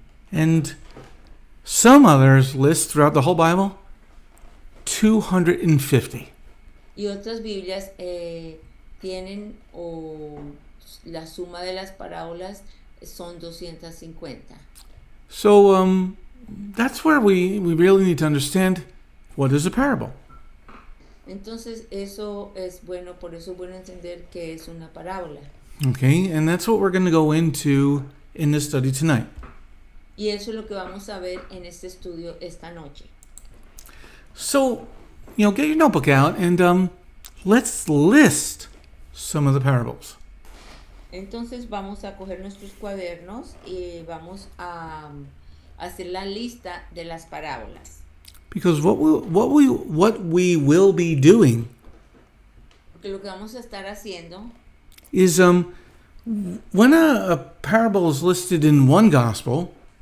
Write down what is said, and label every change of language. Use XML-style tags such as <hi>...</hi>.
<en>And some others list throughout the whole Bible 250.</en> <es>Y otras Biblias tienen la suma de las parábolas son 250.</es> <en>So that's where we really need to understand what is a parable.</en> <es>Entonces eso es bueno, por eso es bueno entender qué es una parábola.</es> <en>Okay, and that's what we're going to go into in this study tonight.</en> <es>Y eso es lo que vamos a ver en este estudio esta noche.</es> <en>So, get your notebook out and let's list some of the parables.</en> <es>Entonces vamos a coger nuestros cuadernos y vamos a hacer la lista de las parábolas.</es> <en>Because what we will be doing</en> <es>Porque lo que vamos a estar haciendo</es> <en>is when a parable is listed in one gospel,</en>